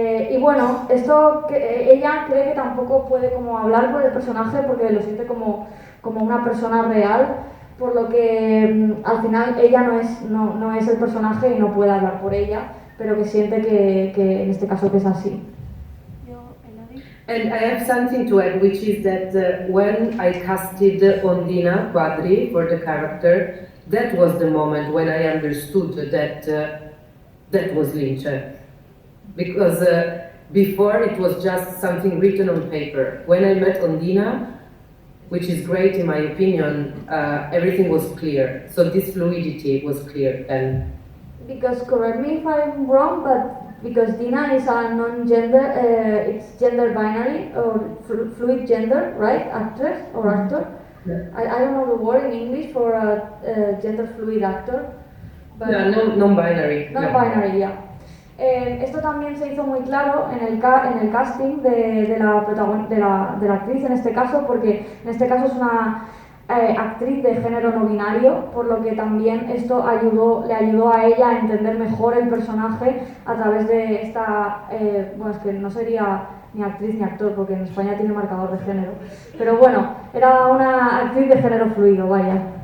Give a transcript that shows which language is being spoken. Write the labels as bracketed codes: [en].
[es] Y bueno, esto ella cree que tampoco puede como hablar por el personaje porque lo siente como una persona real, por lo que al final ella no es el personaje y no puede hablar por ella, pero que siente que en este caso que es así. [en] And I have something to add, which is that when I casted Ondina Quadri for the character, that was the moment when I understood that that was Lynch. Because before it was just something written on paper. When I met Ondina, which is great in my opinion, everything was clear. So this fluidity was clear then. Because, correct me if I'm wrong, but because Dina is a non-gender, it's gender binary or fluid gender, right? Actress or actor? Yeah. I don't know the word in English for a gender fluid actor. But Yeah, non-binary. Non-binary, yeah. [es] Esto también se hizo muy claro en el casting de la actriz en este caso, porque en este caso es una actriz de género no binario, por lo que también esto le ayudó a ella a entender mejor el personaje a través de esta, bueno, es que no sería ni actriz ni actor, porque en España tiene marcador de género, pero bueno, era una actriz de género fluido, vaya.